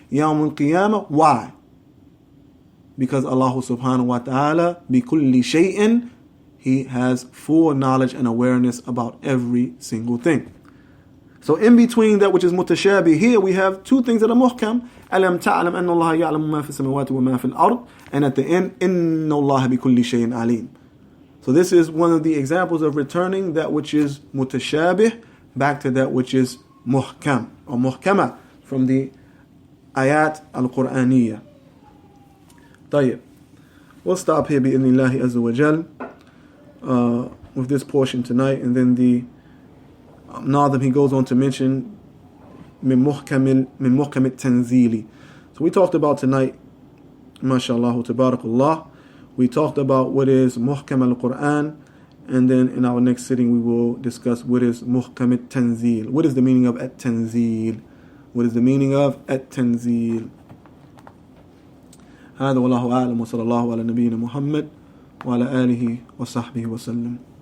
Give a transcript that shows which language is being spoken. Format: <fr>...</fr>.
<ar>يَوْمَ الْقِيَامَةِ.</ar> <en>Why? Because Allah subhanahu wa ta'ala,</en> <ar>بِكُلِّ شَيْءٍ,</ar> <en>He has full knowledge and awareness about every single thing. So in between that which is mutashabih, here we have two things that are muhkam.</en> <ar>أَلَمْ تَعْلَمْ أَنَّ اللَّهَ يَعْلَمُ مَا فِي السَّمَاوَاتِ وَمَا فِي الْأَرْضِ.</ar> <en>And at the end,</en> <ar>إِنَّ اللَّهَ بِكُلِّ شَيْءٍ عَلِيمٌ.</ar> <en>So this is one of the examples of returning that which is mutashabih back to that which is muhkam or muhkama from the ayat al-Qur'aniyyah.</en> <ar>طيب.</ar> <en>We'll stop here bi'idhnillahi azza wa jal with this portion tonight, and then the Nadhim, he goes on to mention min muhkam tanzili. So we talked about tonight, mashallah, tabarakallah, We talked about what is muhkam al-Quran, and then in our next sitting we will discuss what is muhkam at-tanzil. What is the meaning of at-tanzil? What is the meaning of at-tanzil?</en> <ar>هذا والله أعلم وصلى الله على نبينا محمد وعلى آله وصحبه وسلم.</ar>